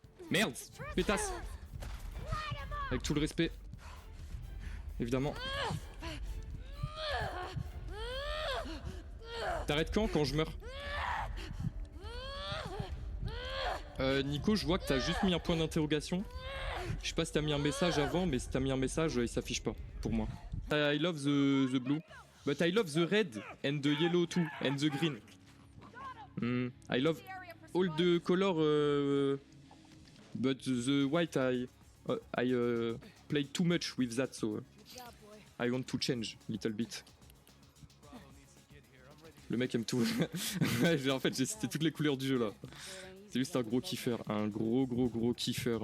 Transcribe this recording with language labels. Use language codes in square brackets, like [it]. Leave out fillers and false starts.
[fr] Merde, pétasse. Avec tout le respect. Évidemment. T'arrêtes quand je meurs? Nico, je vois que t'as juste mis un point d'interrogation. Je sais pas si t'as mis un message avant, mais si t'as mis un message, il s'affiche pas pour moi. [en] I love the blue, but I love the red and the yellow too, and the green. I love all the color, but the white I played too much with that, so I want to change little bit. [fr] Le mec aime tout. En fait, j'ai cité toutes les couleurs du jeu là. C'est juste un gros kiffeur, un gros kiffeur.